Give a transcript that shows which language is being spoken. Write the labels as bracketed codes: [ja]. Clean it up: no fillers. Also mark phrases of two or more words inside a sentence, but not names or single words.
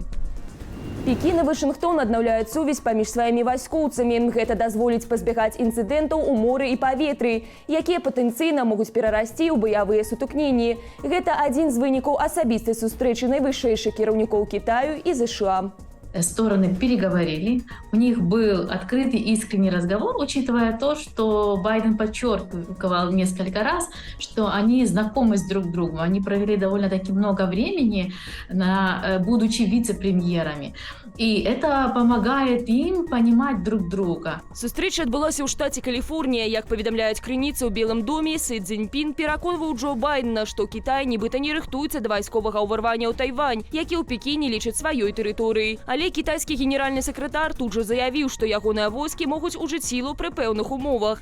[be] Пекін і Вашынгтон аднаўляюць сувязь паміж сваімі вайскоўцамі. Гэта дазволіць пазбягаць інцыдэнтаў у моры і паветры, якія патэнцыйна могуць перарасці ў баявыя сутыкненні. Гэта адзін з вынікаў асабістай сустрэчы найвышэйшых кіраўнікоў Китаю і США. [ru] Стороны переговорили, у них был открытый искренний разговор, учитывая то, что Байден подчеркивал несколько раз, что они знакомы с друг другом, они провели довольно-таки много времени, будучи вице-премьерами. И это помогает им понимать друг друга. [be] Сустрэча адбылася ў штаце Каліфорнія. Як паведамляюць крыніцы ў Белым доме, Сі Цзіньпін пераконваў Джо Байдена, што Кітай нібыта не рыхтуецца да вайсковага ўварвання ў Тайвань, які ў Пекіне лічаць сваёй тэрыторыяй. Але кітайскі генеральны сакратар тут жа заявіў, што ягоныя войскі могуць ужыць сілу пры пэўных умовах.